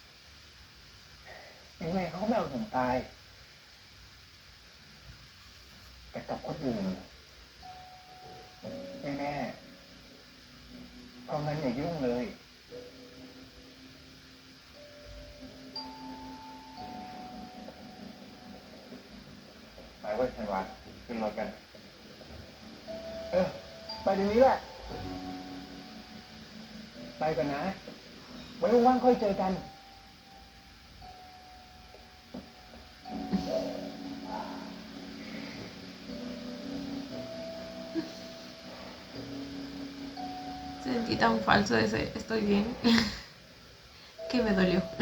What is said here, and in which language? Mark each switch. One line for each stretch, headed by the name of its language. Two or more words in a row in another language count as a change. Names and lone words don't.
Thai: ยังไงเขาก็ไม่เอาถึงตาย แต่กับคนอื่นแน่ๆเพราะงั้นอย่ายุ่งเลย ไปเว้ยธันวาขึ้นรถกัน ไปเดี๋ยวนี้แหละ ไปกันนะ ไว้ว่างๆค่อยเจอกัน
Spanish: Sentí tan falso ese estoy bien que me dolió.